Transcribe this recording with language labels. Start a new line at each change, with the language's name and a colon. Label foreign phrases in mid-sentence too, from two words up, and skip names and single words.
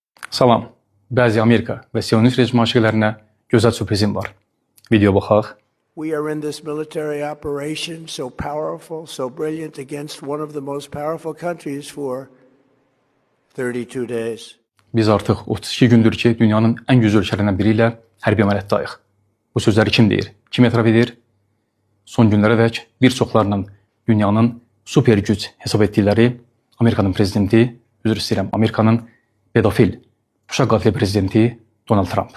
Azerbaijani: Salam. Bəzi Amerika və Sionist rejim aşiqlərinə gözəl sürprizim var. Video baxaq.
English: We are in this military operation so powerful, so brilliant against one of the most powerful countries for 32 days.
Azerbaijani: Biz artıq 32 gündür ki, dünyanın ən güclü ölkələrindən biri ilə hərbi əməliyyatdayıq. Bu sözləri kim deyir? Kim etiraf edir? Son günlərədək bir çoxlarının dünyanın super güc hesab etdikləri Amerikanın prezidenti, üzr istəyirəm, Amerikanın pedofil, uşaq qatili prezidenti Donald Trump.